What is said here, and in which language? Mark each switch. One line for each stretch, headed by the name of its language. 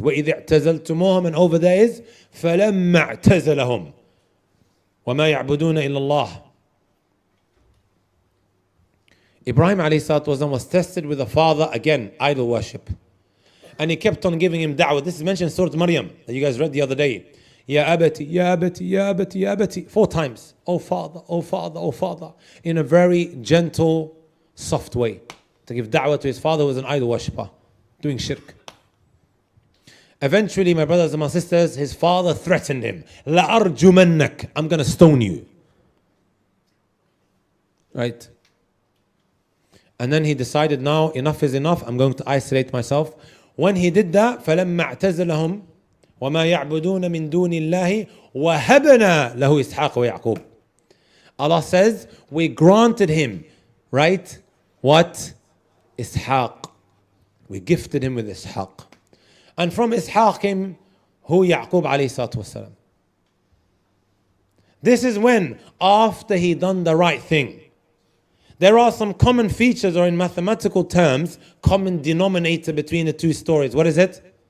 Arabic: وَإِذِ اعْتَزَلْتُمُوهُمْ,
English: and over there is
Arabic: فَلَمَّا اعْتَزَلَهُمْ وَمَا يَعْبُدُونَ إِلَّا اللَّهِ.
English: Ibrahim alayhi salatu wasalam was tested with a father, again, idol worship. And he kept on giving him da'wah. This is mentioned in Surah Maryam that you guys read the other day.
Arabic: Ya abati, ya abati,
English: ya abati, ya abati. 4 times. Oh Father, oh Father, oh Father. In a very gentle, soft way. To give da'wah to his father who was an idol worshipper, doing shirk. Eventually, my brothers and my sisters, his father threatened him.
Arabic: لَأَرْجُمَنَّكَ,
English: I'm going to stone you. Right? And then he decided, now enough is enough, I'm going to isolate myself. When he did that,
Arabic: فَلَمَّا اعْتَزَلَهُمْ وَمَا يَعْبُدُونَ مِن دُونِ اللَّهِ وَهَبْنَا لَهُ إِسْحَاقَ وَيَعْقُوبَ.
English: Allah says, we granted him, right? What? Ishaq. We gifted him with Ishaq. And from Ishaq came Who? Yaqub alayhi salatu wasalam. This is when, after he done the right thing. There are some common features, or in mathematical terms, common denominator between the two stories. What is it?